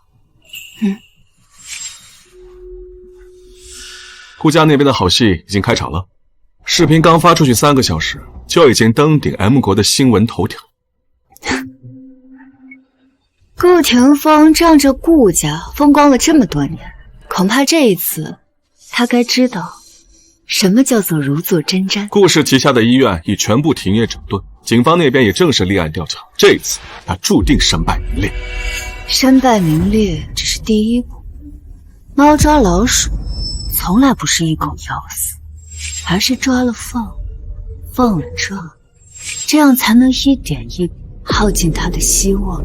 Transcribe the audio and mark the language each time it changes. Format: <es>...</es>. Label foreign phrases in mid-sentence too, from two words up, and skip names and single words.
<zh>顧家那邊的好戲已經開場了，視頻剛發出去3個小時，就已經登頂 M 國的新聞頭條。顧廷峰仗着顧家風光了這麼多年，恐怕這一次他該知道什麼叫做如坐針氈。顧氏旗下的醫院已全部停業整頓，警方那邊也正式立案調查，這一次他注定身敗名裂。身敗名裂只是第一步，貓抓老鼠從來不是一口咬死，而是抓了放，放了抓，這樣才能一點一點耗盡他的希望。</zh>